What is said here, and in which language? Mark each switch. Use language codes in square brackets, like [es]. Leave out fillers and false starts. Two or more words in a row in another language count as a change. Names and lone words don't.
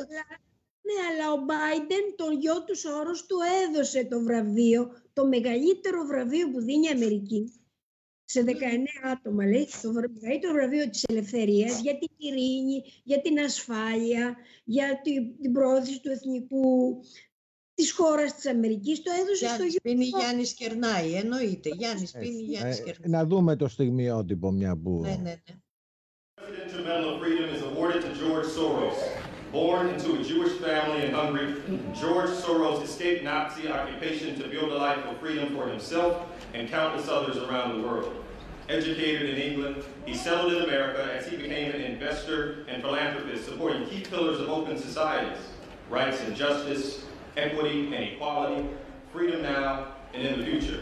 [el] Ναι, αλλά ο Μπάιντεν, τον γιο του Σόρος, του έδωσε το βραβείο, το μεγαλύτερο βραβείο που δίνει η Αμερική, σε 19 άτομα, λέει, το μεγαλύτερο βραβείο της ελευθερίας, για την ειρήνη, για την ασφάλεια, για την προώθηση του εθνικού, της χώρας της Αμερικής, το έδωσε στο γιο. Πίνει Γιάννης Κερνάη, εννοείται. Γιάννης πίνει Γιάννης Κερνάη. Να δούμε το στιγμιότυπο μια που... Ναι. [en] Presidential Medal of Freedom is awarded to George Soros. Born into a Jewish family in Hungary, George Soros escaped Nazi occupation to build a life of freedom for himself and countless others around the world. Educated in England, he settled in America as he became an investor and philanthropist, supporting key pillars of open societies, rights and justice, equity and equality, freedom now and in the future.